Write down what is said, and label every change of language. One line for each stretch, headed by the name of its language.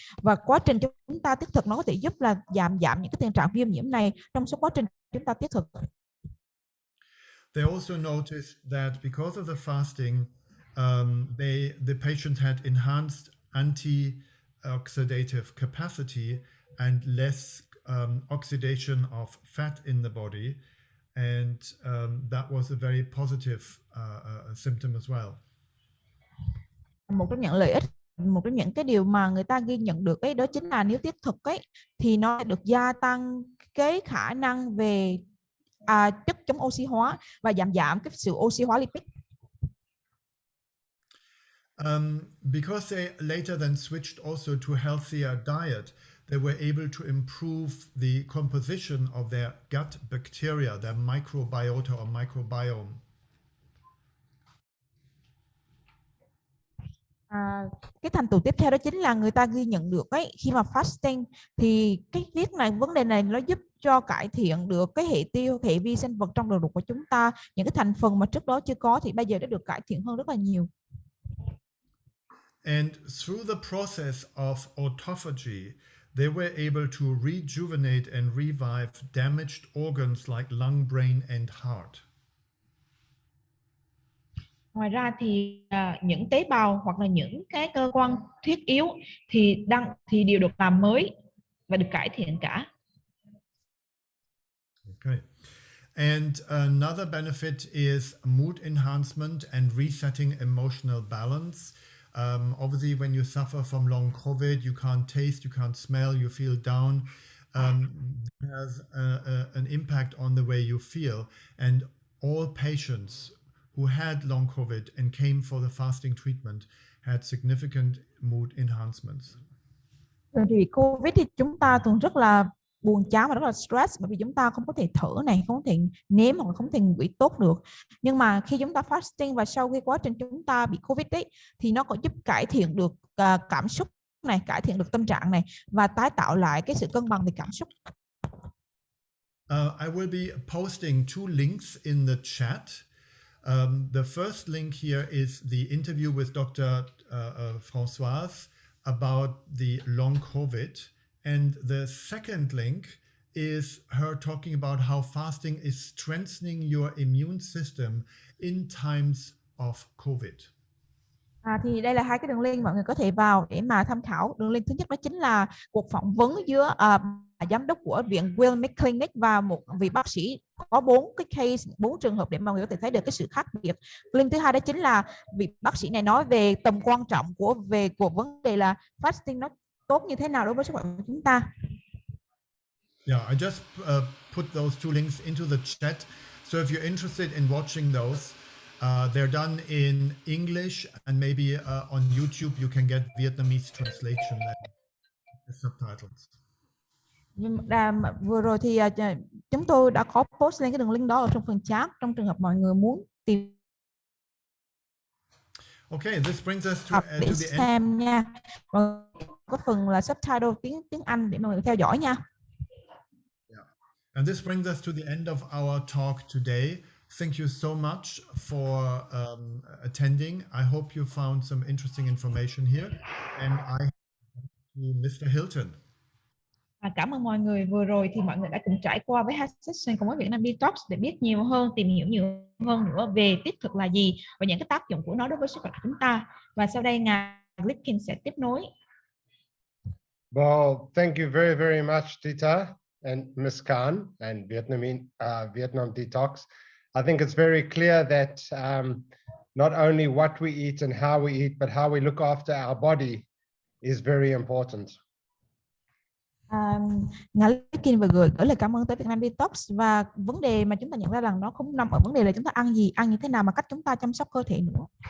Vietnamese: Và quá trình chúng ta tiết thực nó có thể giúp là giảm những cái tình trạng viêm nhiễm này trong suốt quá trình chúng ta tiết thực.
English: They also noticed that because of the fasting, the patient had enhanced anti-oxidative capacity and less oxidation of fat in the body, and that was a very positive symptom as well.
Vietnamese: Một trong những lợi ích, một trong những cái điều mà người ta ghi nhận được ấy, đó chính là nếu tiết thực ấy thì nó được gia tăng cái khả năng về chất chống oxy hóa và giảm cái sự oxy hóa lipid.
English: Because they later then switched also to healthier diet, they were able to improve the composition of their gut bacteria, their microbiota or microbiome.
Vietnamese: Cái thành tựu tiếp theo đó chính là người ta ghi nhận được ấy, khi mà fasting thì cái vấn đề này nó giúp cho cải thiện được cái hệ vi sinh vật trong đường ruột của chúng ta. Những cái thành phần mà trước đó chưa có thì bây giờ đã được cải thiện hơn rất là nhiều.
English: And through the process of autophagy, they were able to rejuvenate and revive damaged organs like lung, brain, and heart.
Vietnamese: Ngoài ra thì những tế bào hoặc là những cái cơ quan thiết yếu thì đều được làm mới và được cải thiện cả.
English: Okay. And another benefit is mood enhancement and resetting emotional balance. Obviously, when you suffer from long COVID, you can't taste, you can't smell, you feel down. It has an impact on the way you feel. And all patients who had long COVID and came for the fasting treatment had significant mood enhancements.
Vietnamese: Vì Covid thì chúng ta thường rất là buồn chán và rất là stress, bởi vì chúng ta không có thể thở này, không có thể nếm hoặc là không thể ngửi tốt được. Nhưng mà khi chúng ta fasting và sau khi quá trình chúng ta bị Covid ấy, thì nó có giúp cải thiện được cảm xúc này, cải thiện được tâm trạng này và tái tạo lại cái sự cân bằng về cảm xúc.
English: I will be posting 2 links in the chat. The first link here is the interview with Dr. Françoise about the long COVID. And the second link is her talking about how fasting is strengthening your immune system in times of COVID.
Vietnamese: Thì đây là 2 cái đường link mọi người có thể vào để mà tham khảo. Đường link thứ nhất đó chính là cuộc phỏng vấn giữa giám đốc của viện Will Clinic và một vị bác sĩ, có 4 cái case, 4 trường hợp để mọi người có thể thấy được cái sự khác biệt. Link thứ hai đó chính là vị bác sĩ này nói về tầm quan trọng của vấn đề là fasting nó tốt như thế nào đối với sức khỏe của chúng ta.
English: Yeah, I just put those 2 links into the chat. So if you're interested in watching those, they're done in English, and maybe on YouTube you can get Vietnamese translation and the subtitles.
Vietnamese: Vừa rồi thì chúng tôi đã có post lên cái đường link đó ở trong phần chat, trong trường hợp mọi người muốn tìm.
English: Okay, this brings us to the end.
Vietnamese: Xem nha. Có phần là subtitle tiếng Anh để mọi người theo dõi nha.
English: Yeah. And this brings us to the end of our talk today. Thank you so much for attending. I hope you found some interesting information here. And I to Mr. Hilton.
Vietnamese: Cảm ơn mọi người. Vừa rồi thì mọi người đã cùng trải qua với hai session cùng với Vietnam Detox để biết nhiều hơn, tìm hiểu nhiều hơn nữa về tiết thực là gì và những cái tác dụng của nó đối với sức khỏe của chúng ta. Và sau đây ngài Lipkin sẽ tiếp nối.
English: Well, thank you very, very much, Tita and Ms. Khan and Vietnam Detox. I think it's very clear that not only what we eat and how we eat, but how we look after our body is very important.
Vietnamese: Ngài Lipkin vừa gửi lời cảm ơn tới Vietnam Detox, và vấn đề mà chúng ta nhận ra rằng nó không nằm ở vấn đề là chúng ta ăn gì, ăn như thế nào, mà cách chúng ta chăm sóc cơ thể nữa.